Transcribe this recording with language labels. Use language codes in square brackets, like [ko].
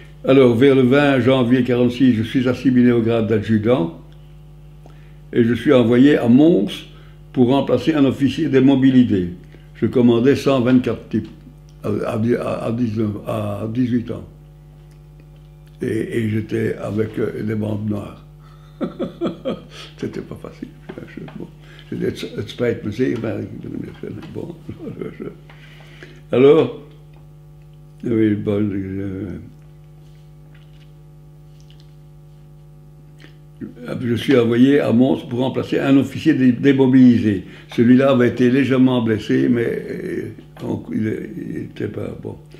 [fr] Alors, vers le 20 janvier 1946, je suis assimilé au grade d'adjudant et je suis envoyé à Mons pour remplacer un officier démobilisé. Je commandais 124 types à 18 ans. Et j'étais avec des bandes noires. C'était pas facile. Bon. [nl] Het spijt me zeer, maar bon. [fr] Alors, oui, bon, je suis envoyé à Mons pour remplacer un officier démobilisé. Celui-là avait été légèrement blessé, mais il n'était pas bon.